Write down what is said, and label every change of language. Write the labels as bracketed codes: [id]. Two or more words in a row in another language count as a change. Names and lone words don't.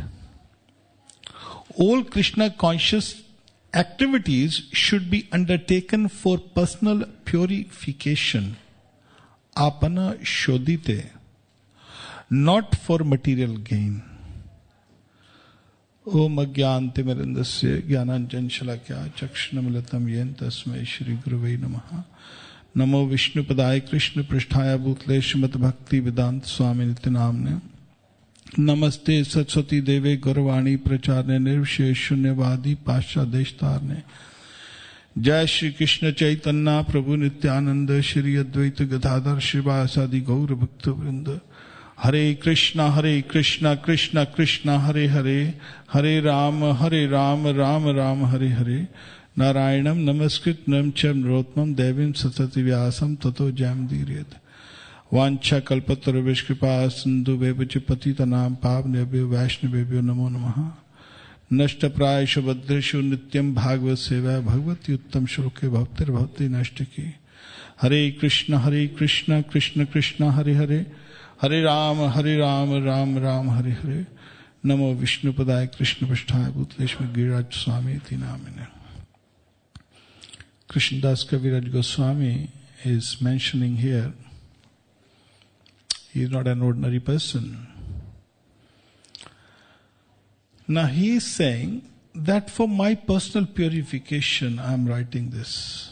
[en] All Krishna conscious activities should be undertaken for personal purification, [sa] आपन शोधिते, [en] not for material gain. [sa] ओम अज्ञानतिमिरन्दस्य ज्ञानाञ्जनशलाकया चक्षुरुन्मीलितं येन तस्मै श्रीगुरवे नमः। नमो विष्णुपदाय कृष्णपृष्ठाय भूतले श्रीमद्भक्तिवेदान्त स्वामी नित्यनाम्ने। नमस्ते सरस्वती देवे गौरवाणी प्रचारने निर्विशेष शून्यवादी पाश्चादेशतारने। जय श्री कृष्ण चैतन्य प्रभु नित्यानंद श्री अद्वैत गदाधर श्रीवासादि गौर भक्त वृंद। हरे कृष्णा कृष्ण कृष्ण हरे हरे, हरे राम राम राम हरे हरे। नारायणं नमस्कृतं च नरोत्तमं देवीं सरस्वती व्यासं ततो जयमुदीरयेत्। वाञ्छा कल्पतरुभ्यश्च कृपा सिन्धुभ्यः च पतितानां पावनेभ्यो वैष्णवेभ्यो नमो नमः। नष्टप्रायेषु भद्रेषु नित्यं भागवत सेवा भगवती उत्तम श्लोके भक्तिर्भवति नष्टकी। हरे कृष्ण कृष्ण कृष्ण हरे हरे, हरे राम राम राम हरे हरे। नमो विष्णुपदाय कृष्णपृष्ठाय भूतले गिरिराज स्वामी इति नामिने। [en] Krishnadas Kaviraj Goswami is mentioning here, he is not an ordinary person. Now he is saying that for my personal purification I am writing this.